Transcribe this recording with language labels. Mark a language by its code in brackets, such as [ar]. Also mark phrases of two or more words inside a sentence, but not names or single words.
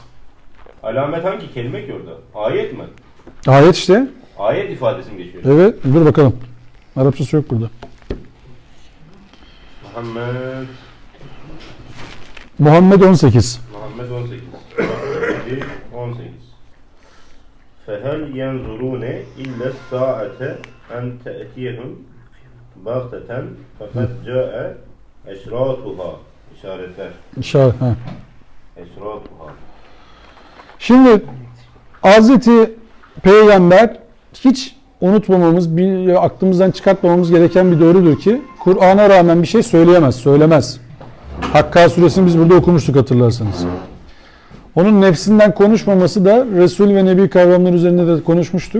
[tr] Alamet hangi kelime ki orada? Ayet mi? Ayet işte. Ayet ifadesi mi geçiyor? Evet, dur bakalım. Arapçası yok burada. Muhammed 18. Muhammed 18. 18. [ar] فَهَلْ يَنْظُرُونَ اِلَّا السَّاعَةَ اَنْ تَأْتِيهُمْ بَغْتَةً فَقَدْ جَاءَ اَشْرَاطُهَا. [tr] İşaretler. İnşallah. Ha. Eşratuha. Şimdi Hazreti Peygamber hiç unutmamamız, aklımızdan çıkartmamamız gereken bir doğrudur ki Kur'an'a rağmen bir şey söyleyemez, söylemez. Hakka suresini biz burada okumuştuk, hatırlarsanız. Onun nefsinden konuşmaması da Resul ve Nebi kavramları üzerinde de konuşmuştuk.